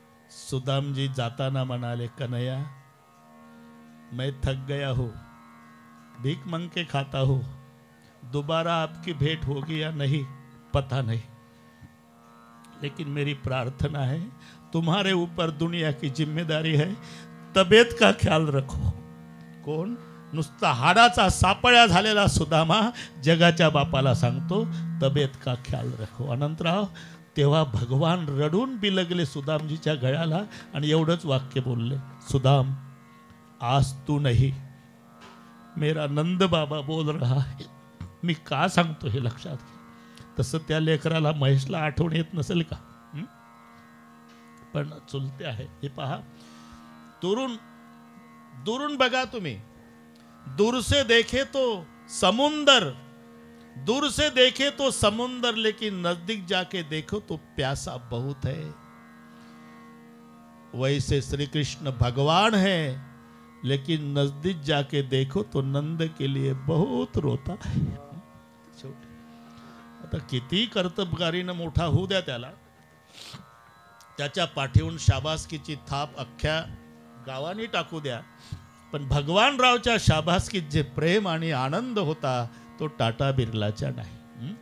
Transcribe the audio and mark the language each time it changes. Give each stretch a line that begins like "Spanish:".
Marathi: सुदामजी जाताना म्हणाले
Hindi: कन्हैया मैं थक गया हूं, भीख मांग के खाता हूं, दोबारा आपकी भेंट होगी या नहीं पता नहीं, लेकिन मेरी प्रार्थना है तुम्हारे ऊपर दुनिया की जिम्मेदारी है, तबीयत का ख्याल रखो.
Marathi: कोण? नुसता हाडाचा सापळ्या झालेला सुदामा जगाच्या बापाला सांगतो
Hindi: तबीयत का ख्याल रखो.
Marathi: अनंतराव तेव्हा भगवान रडून बिलगले सुदामजीच्या गळ्याला आणि एवढंच वाक्य बोलले, सुदाम
Hindi: आज तू नहीं, मेरा नंद बाबा बोल रहा है.
Marathi: मी का सांगतो हे लक्षात घे. तसं त्या लेकराला महेशला आठवण येत नसेल का? पण चुलते आहे. हे पहा, दुरून बघा तुम्ही.
Hindi: दूर से देखे तो समुंदर, दूर से देखे तो समुंदर, लेकिन नजदीक जाके देखो तो प्यासा बहुत है. वैसे श्री कृष्ण भगवान है, लेकिन नजदीक जाके देखो तो नंद के लिए बहुत रोता है.
Marathi: आता किती कर्तबगारीनं मोठा होऊ द्या त्याला, त्याच्या पाठीहून शाबासकीची थाप अख्ख्या गावाने टाकू द्या, पण भगवानरावच्या शाबासकीत जे प्रेम आणि आनंद होता तो टाटा बिर्लाच्या नाही.